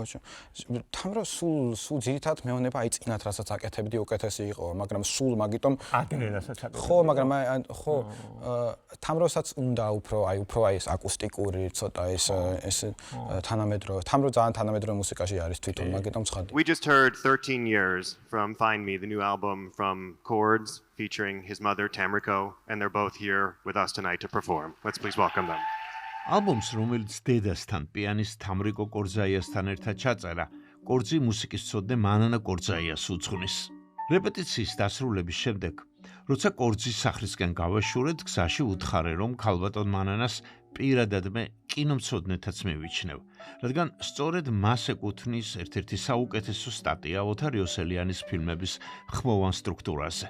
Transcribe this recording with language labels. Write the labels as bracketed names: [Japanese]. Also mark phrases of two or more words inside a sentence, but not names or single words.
[Georgian] თამრო სულ ძირითადად მეუბნება აი წინათ რასაც აკეთებდი უკეთესი იყო, მაგრამ სულ მაგიტომ ადრე რასაც აკეთებდი. ხო, მაგრამ ხო თამროსაც უნდა უფრო აი ეს აკუსტიკური ცოტა ეს თანამედროვე. თამრო ძალიან თანამედროვე მუსიკაში არის თვითონ, მაგიტომ ცხადია. [English] We just heard 13 years from Find Me, the new album from Chords featuring his mother Tamriko, and they're both here with us tonight to perform. Let's please welcome them. [Georgian] ალბომს, რომელიც დედასთან, პიანისტ თამრიკო კორძაიასთან ერთად ჩაწერა, კორძი მუსიკის მცოდნე მანანა კორძაიას უძღვნის. რეპეტიციის დასრულების შემდეგ როცა კორძის სახლისკენ გავაშურეთ, გზაში უთხარე, რომ ქალბატონ მანანას პირადად მე კინომცოდნეთაც მივიჩნევ, რადგან სწორედ მას ეკუთვნის ერთ-ერთი საუკეთესო სტატია ოთარ იოსელიანის ფილმების ხმოვან სტრუქტურაზე.